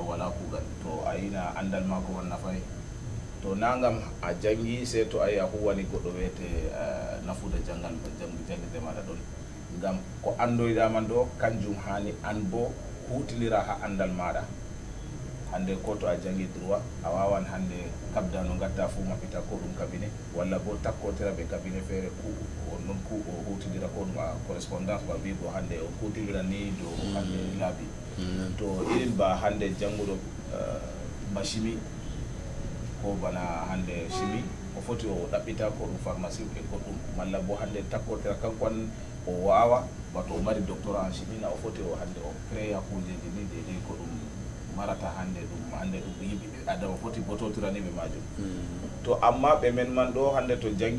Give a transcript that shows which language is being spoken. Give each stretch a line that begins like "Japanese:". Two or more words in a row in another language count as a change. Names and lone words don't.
Fula: wala kuugal to a yina andal mako man nafay to nangam a jangi se to ayi a huwani goɗɗo wiyete nafuda jangde maɗa ɗon ngam ko andoyɗa man ɗo kanjum hani an bo hutinira ha andal maɗa hande ko to a jangi droit a wawan hande kabda no gatta fu maɓɓita ko ɗum cabinet walla bo takkotira ɓe cabinet feere non ku o hutidira ko ɗum a correspondance ba wigo hande o hutidira ni dow hande laabi to irin ba hande janguɗo ba chimie ko bana hande chimie o foti o ɗaɓɓita ko ɗum pharmacie ɓe goɗɗum malla bo hande takkotira kankon o wawa bato o mari
French: doctorat en chimie
Fula: na o foti o hande o créa kujeji ni deydey ko ɗum marata hande ɗum yimɓe adama foti bototiraniɓe majum to amma ɓe men man ɗo hande to jangi